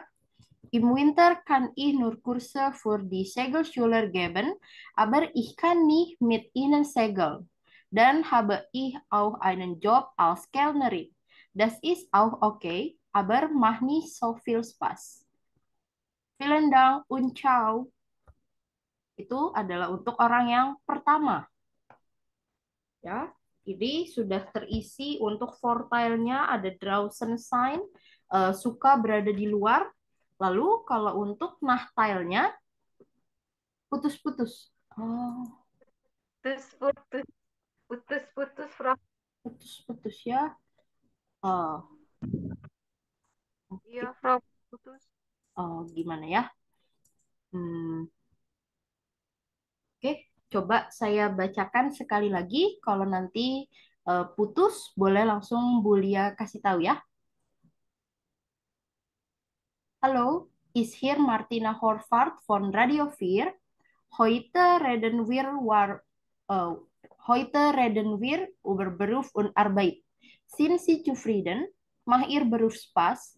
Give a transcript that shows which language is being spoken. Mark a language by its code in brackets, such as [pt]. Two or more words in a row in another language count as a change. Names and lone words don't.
[de] Im Winter kann ich nur Kurse für die Segelschüler geben, aber ich kann nicht mit ihnen segeln. Dann habe ich auch einen Job als Kellnerin. Das ist auch okay, aber macht nicht so viel Spaß. Vielen Dank und ciao. [id] Itu adalah untuk orang yang pertama. Ya, ini sudah terisi untuk vorteilnya ada [de] draußen sein, [id] suka berada di luar. Lalu kalau untuk nachteilnya putus-putus. Oh, Putus, Frau. putus-putus ya. Oh, Iya, Frau, putus. gimana ya? Oke, coba saya bacakan sekali lagi. Kalau nanti putus, boleh langsung Bulia kasih tahu ya. [de] Hallo, ist hier Martina Horvath von Radio 4. Heute reden wir, äh, heute reden wir über Beruf und Arbeit. Sind Sie zufrieden? Macht Ihr Beruf Spaß?